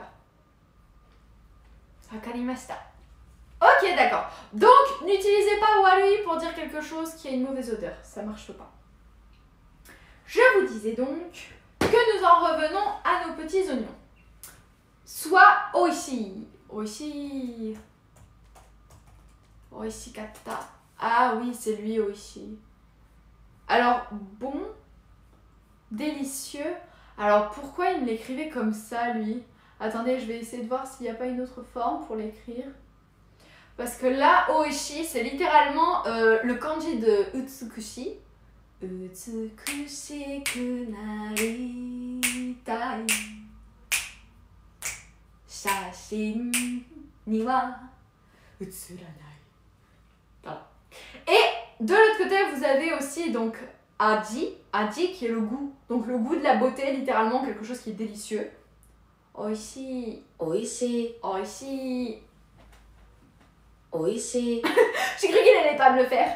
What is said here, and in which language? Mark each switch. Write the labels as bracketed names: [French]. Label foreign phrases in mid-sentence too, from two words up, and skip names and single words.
[French] Wakarimashita. Ok, d'accord. Donc, n'utilisez pas warui pour dire quelque chose qui a une mauvaise odeur. Ça marche pas. Je vous disais donc que nous en revenons à nos petits oignons. Soit oishi. [Japanese] Oishikatta. [French] Ah oui, c'est lui, oishi. Alors, bon, délicieux. Alors, pourquoi il me l'écrivait comme ça, lui? Attendez, je vais essayer de voir s'il n'y a pas une autre forme pour l'écrire. Parce que là, oishi, c'est littéralement le kanji de utsukushi. [Japanese] 美しくなりたい. 写真には写らない. [French] Voilà. Et de l'autre côté, vous avez aussi donc aji qui est le goût. Donc le goût de la beauté, littéralement quelque chose qui est délicieux. [Japanese] Oishi. [French] J'ai cru qu'il allait pas me le faire.